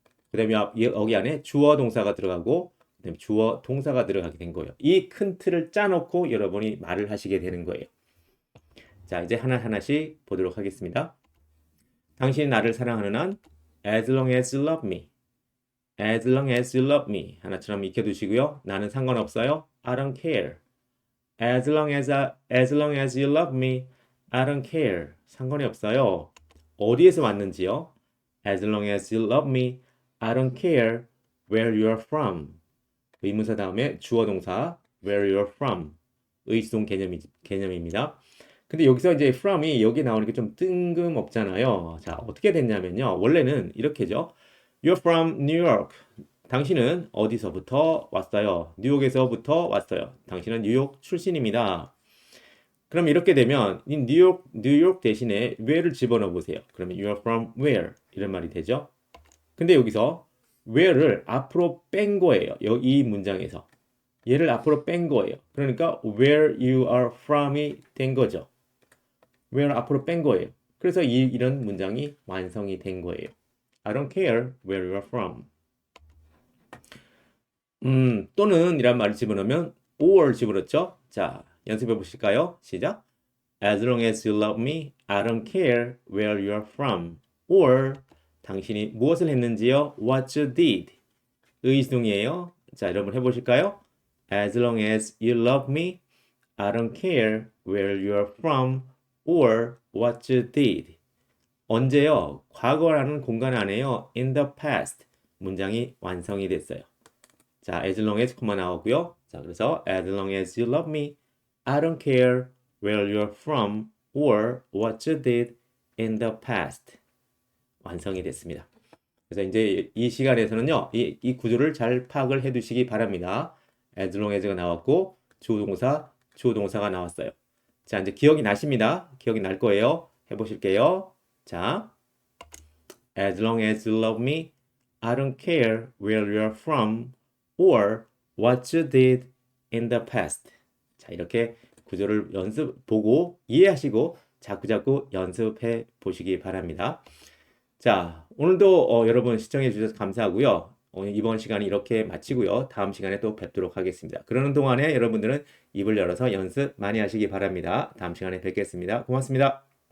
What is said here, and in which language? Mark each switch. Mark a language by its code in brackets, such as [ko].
[ko] 그 다음에 여기 안에 주어 동사가 들어가고 그 다음에 주어 동사가 들어가게 된 거예요. 이 큰 틀을 짜놓고 여러분이 말을 하시게 되는 거예요. 자, 이제 하나씩 보도록 하겠습니다. 당신이 나를 사랑하는 한 [en] as long as you love me. as long as you love me. [ko] 하나처럼 익혀두시고요. 나는 상관없어요. [en] I don't care. as long as you love me, I don't care. [ko] 상관이 없어요. 어디에서 왔는지요? [en] as long as you love me, I don't care where you are from. [ko] 의문사 다음에 주어 동사 [en] where you are from. [ko] 의수동 개념입니다. 근데 여기서 이제 from이 여기 나오니까 좀 뜬금없잖아요. 자, 어떻게 됐냐면요. 원래는 이렇게죠. [en] You're from New York. [ko] 당신은 어디서부터 왔어요? 뉴욕에서부터 왔어요. 당신은 뉴욕 출신입니다. 그럼 이렇게 되면 이 뉴욕 대신에 where를 집어넣어 보세요. 그러면 [en] you're from where [ko] 이런 말이 되죠. 근데 여기서 where를 앞으로 뺀 거예요. 이 문장에서. 얘를 앞으로 뺀 거예요. 그러니까 [en] where you are from [ko] 이 된 거죠. where 앞으로 뺀 거예요. 그래서 이런 문장이 완성이 된 거예요. [en] I don't care where you're from. [ko] 또는 이란 말을 집어넣으면 or 집어넣었죠? 자, 연습해 보실까요? 시작. [en] As long as you love me, I don't care where you're from. [ko] or 당신이 무엇을 했는지요? [en] What you did. [ko] 의지동이에요. 자, 여러분 해보실까요? [en] As long as you love me, I don't care where you're from or what you did. [ko] 언제요? 과거라는 공간 안에요. [en] In the past. [ko] 문장이 완성이 됐어요. 자, as long as 코마 나오고요. 자, 그래서 [en] as long as you love me, I don't care where you're from or what you did in the past. [ko] 완성이 됐습니다. 그래서 이제 이 시간에서는요, 이 구조를 잘 파악을 해 두시기 바랍니다. as long as가 나왔고, 주어동사가 나왔어요. 자, 이제 기억이 나십니다. 기억이 날 거예요. 해보실게요. [en] 자, as long as you love me, I don't care where you're from or what you did in the past. [ko] 자, 이렇게 구조를 보고 이해하시고 자꾸자꾸 연습해 보시기 바랍니다. 자, 오늘도 여러분 시청해 주셔서 감사하고요. 오늘 이번 시간이 이렇게 마치고요. 다음 시간에 또 뵙도록 하겠습니다. 그러는 동안에 여러분들은 입을 열어서 연습 많이 하시기 바랍니다. 다음 시간에 뵙겠습니다. 고맙습니다.